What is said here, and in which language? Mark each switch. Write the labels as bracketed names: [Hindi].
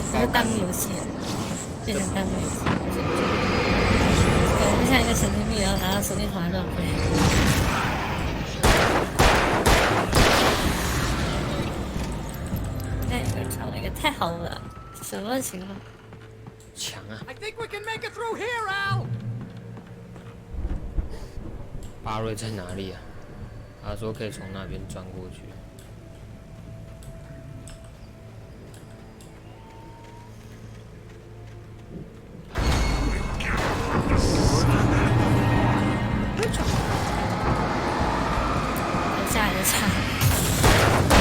[Chinese] 是弹幕游戏，变成弹幕游戏，感觉像一个神经病要拿到手电筒来乱飞。哎，找了一个太好了，什么情况？强啊！ [English] I think we can make it through here, Al. [Chinese] 巴瑞在哪里啊？他说可以从那边钻过去。留下来的菜。